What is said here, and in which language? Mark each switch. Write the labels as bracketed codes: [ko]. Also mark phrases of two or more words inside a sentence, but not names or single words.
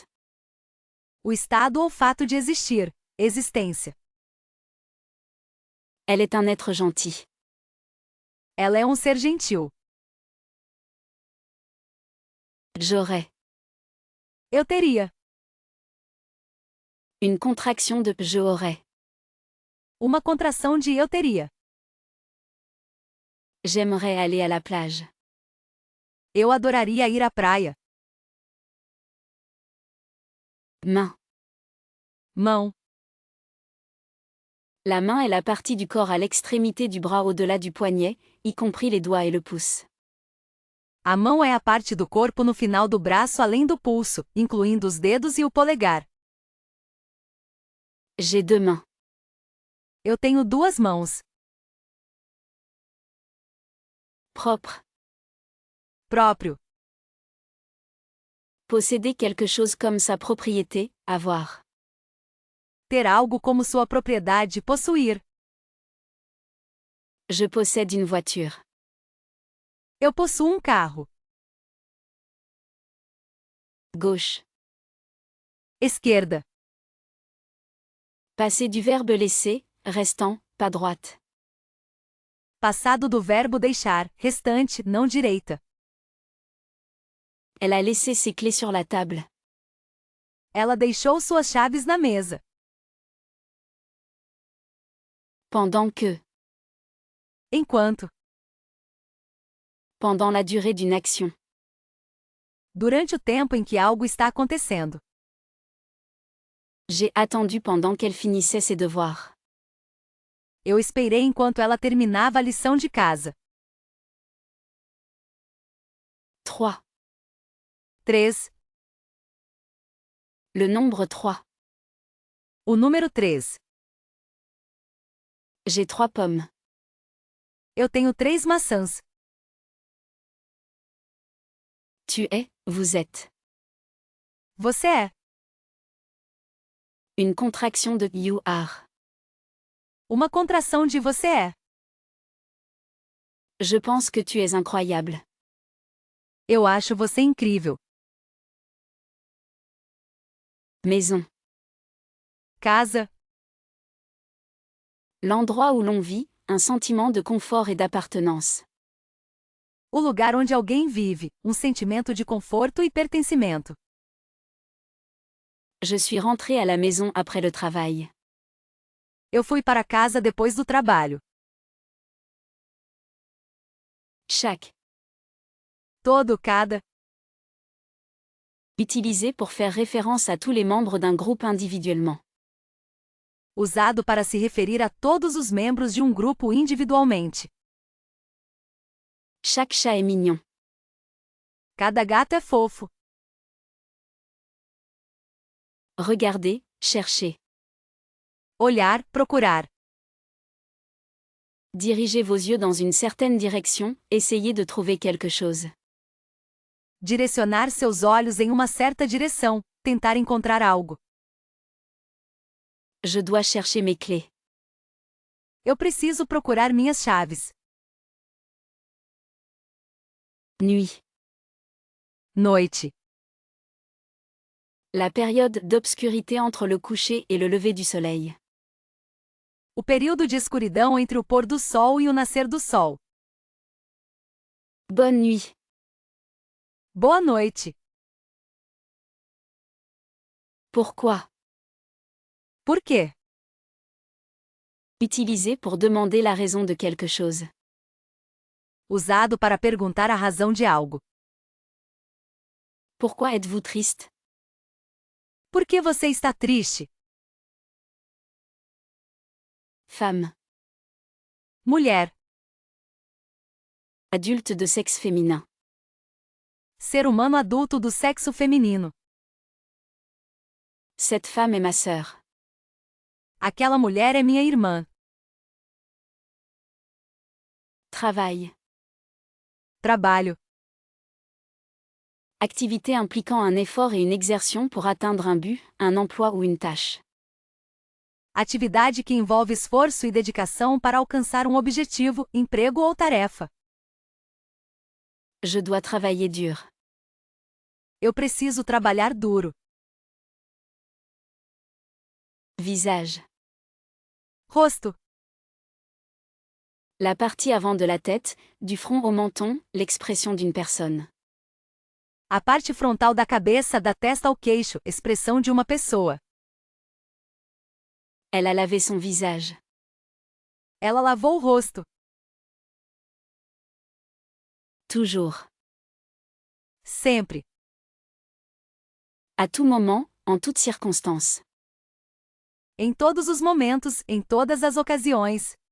[pt] O estado ou fato de existir, existência. [fr] Elle est un être gentil. [pt] Ela é um ser gentil. [fr] J'aurais. [pt] Eu teria. [fr] Une contraction de je aurais. [pt] Uma contração de eu teria. [fr] J'aimerais aller à la plage. [pt] Eu adoraria ir à praia. [fr] Main. [pt] Mão. [fr] La main est la partie du corps à l'extrémité du bras au-delà du poignet, y compris les doigts et le pouce. [pt] A mão é a parte do corpo no final do braço além do pulso, incluindo os dedos e o polegar. [fr] J'ai deux mains. [pt] Eu tenho duas mãos. [fr] Propre. [pt] Próprio. [fr] Posséder quelque chose comme sa propriété, avoir. [pt] Ter algo como sua propriedade, possuir. [fr] Je possède une voiture. [pt] Eu possuo um carro. [fr] Gauche. [pt] Esquerda. [fr] Passé du verbe laisser, restant, pas droite. [pt] Passado do verbo deixar, restante, não direita. [fr] Elle a laissé ses clés sur la table. [pt] Ela deixou suas chaves na mesa. [fr] Pendant que. [pt] Enquanto. [fr] Pendant la durée d'une action. [pt] Durante o tempo em que algo está acontecendo. [fr] J'ai attendu pendant qu'elle finissait ses devoirs. [pt] Eu esperei enquanto ela terminava a lição de casa. [fr] 3. [pt] 3. [fr] Le nombre 3. [pt] O número 3. [fr] J'ai 3 pommes. [pt] Eu tenho 3 maçãs. [fr] Tu es, vous êtes. [pt] Você é. [fr] Une contraction de [en] you are. [pt] Uma contração de você é. [fr] Je pense que tu es incroyable. [pt] Eu acho você incrível. [fr] Maison. [pt] Casa. [fr] L'endroit où l'on vit, un sentiment de confort et d'appartenance. [pt] O lugar onde alguém vive, um sentimento de conforto e pertencimento. [fr] Je suis rentrée à la maison après le travail. [pt] Eu fui para casa depois do trabalho. [fr] Chaque. [pt] Todo, cada. [fr] Utilisé pour faire référence à tous les membres d'un groupe individuellement. [pt] Usado para se referir a todos os membros de um grupo individualmente. [fr] Chaque chat est mignon. [pt] Cada gato é fofo. [fr] Regardez, cherchez. [pt] Olhar, procurar. [fr] Dirigez vos yeux dans une certaine direction, essayez de trouver quelque chose. [pt] Direcionar seus olhos em uma certa direção, tentar encontrar algo. [fr] Je dois chercher mes clés. [pt] Eu preciso procurar minhas chaves. [fr] Nuit. [pt] Noite. [fr] La période d'obscurité entre le coucher et le lever du soleil. [pt] O período de escuridão entre o pôr do sol e o nascer do sol. [fr] Bonne nuit. [pt] Boa noite. [fr] Pourquoi? [pt] Por quê? [fr] Utilisé pour demander la raison de quelque chose. [pt] Usado para perguntar a razão de algo. [fr] Pourquoi êtes-vous triste? [pt] Por que você está triste? [fr] Femme. [pt] Mulher. [fr] Adulte de sexe féminin. [pt] Ser humano adulto do sexo feminino. [fr] Cette femme est ma sœur. [pt] Aquela mulher é minha irmã. [fr] Travail. [pt] Trabalho. [fr] Activité impliquant un effort et une exertion pour atteindre un but, un emploi ou une tâche. [pt] Atividade que envolve esforço e dedicação para alcançar um objetivo, emprego ou tarefa. [fr] Je dois travailler dur. [pt] Eu preciso trabalhar duro. [fr] Visage. [pt] Rosto. [fr] La partie avant de la tête, du front au menton, l'expression d'une personne. [pt] A parte frontal da cabeça da testa ao queixo, expressão de uma pessoa. [fr] Elle a lavé son visage. [pt] Ela lavou o rosto. [fr] Toujours. [pt] Sempre. [fr] À tout moment, en toute circonstance. [pt] Em todos os momentos, em todas as ocasiões.